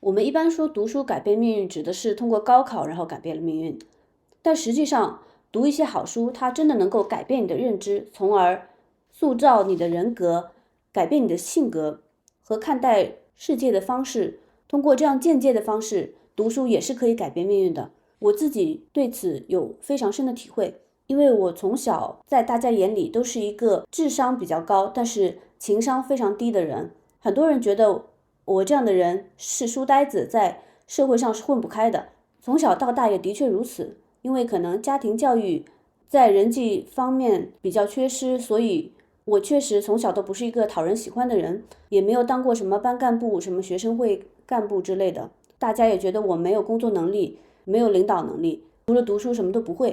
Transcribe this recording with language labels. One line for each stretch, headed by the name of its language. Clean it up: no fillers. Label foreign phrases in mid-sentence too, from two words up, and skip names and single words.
Chinese: 我們一般說讀書改變命運，指的是通過高考然後改變了命運，但實際上讀一些好書，它真的能夠改變你的認知，從而塑造你的人格，改变你的性格和看待世界的方式。通過這樣间接的方式，讀書也是可以改變命運的。我自己對此有非常深的體會，因為我從小在大家眼裡都是一個智商比較高，但是情商非常低的人。很多人覺得我這樣的人是书呆子，在社会上是混不開的。從小到大也的確如此，因為可能家庭教育在人際方面比較缺失，所以我確實從小都不是一個討人喜歡的人，也沒有當過什麼班幹部、什麼學生會幹部之類的。大家也覺得我沒有工作能力，沒有領導能力，除了讀書什麼都不會。